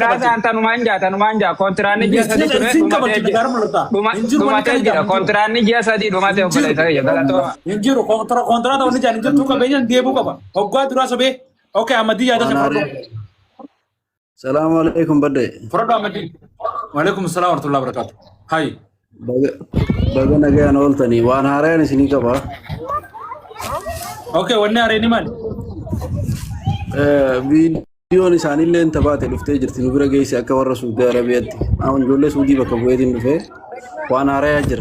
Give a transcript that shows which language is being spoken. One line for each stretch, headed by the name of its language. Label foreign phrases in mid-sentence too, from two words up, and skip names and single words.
Oromo: badhaasaan tanumaan jaa kontiraanni ji'a sadii ture dhumatee jira kontiraanni ji'a sadii dhumatee obboleessa kiyya galatooma. Hin jiru kontiraata wanni jaan hin jirtu qabeenya deebuu qaba hoggaa duraa sobee okay Ahmadii yaada kan fudhadhu.
Arabic: سلام عليكم badde.
Oromo: Fudhadhu Ahmadii.
Arabic: وعليكم السلام ورحمة الله وبركاته.
Oromo: Hai. Baga nagayaan ooltanii waan haaraan isinii qaba. Okay wanni haareen maali? Viidiyoon isaanillee tabaate dhuftee jirti nu bira geesse akka warra Suudii Arabiyaatti. Amma ijoollee Suudii bakka bu'eetiin dhufee waan haaraa jira.